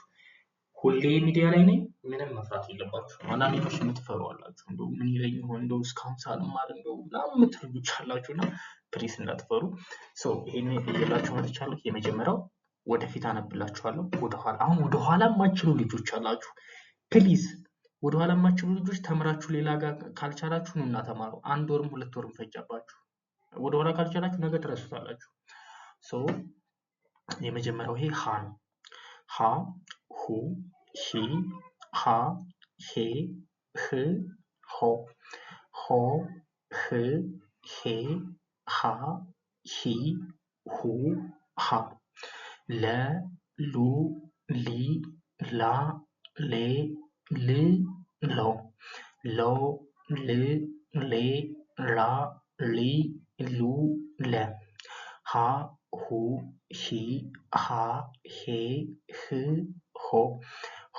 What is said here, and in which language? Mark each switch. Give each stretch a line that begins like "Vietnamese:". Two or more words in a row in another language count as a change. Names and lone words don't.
Amharic: ሁሌ ሚዲያ ላይ ነኝ፣ ምንም መፍራት የለባችሁ። አንዳንድ ልጆች የምትፈሩ አላችሁ። እንደው ምን ይለኝ ይሆን እንደው እስካሁን ሳልማር እንደው ምናምን የምትሉ ልጆች አላችሁና ፕሊስ እንዳትፈሩ። ይሄን እየላችሁ መጥቻለሁ። የመጀመሪያው ወደፊት አነብላችኋለሁ። ወደኋላ የማትችሉ ልጆች አላችሁ። ፕሊዝ ወደኋላ የማትችሉ ልጆች ተምራችሁ ሌላ ጋር ካልቻላችሁ ኑና ተማሩ። 1 ወርም 2 ወርም ፈጃባችሁ። ወደኋላ ካልቻላችሁ ነገ ትረሱታላችሁ። የመጀመሪያው ይሄ ሀ ነው። ሀ፣ ሁ፣ ሂ፣ ሃ፣ ሄ፣ ህ፣ ሆ፣ ሆ፣ ህ፣ ሄ፣ ሃ፣ ሂ፣ ሁ፣ ሃ፣ ለ፣ ሉ፣ ሊ፣ ላ፣ ሌ፣ ል፣ ሎ፣ ሎ፣ ል፣ ሌ፣ ላ፣ ሊ፣ ሉ፣ ለ፣ ሀ፣ ሁ፣ ሂ፣ ሃ፣ ሄ፣ ህ፣ ሆ፣ ሆ፣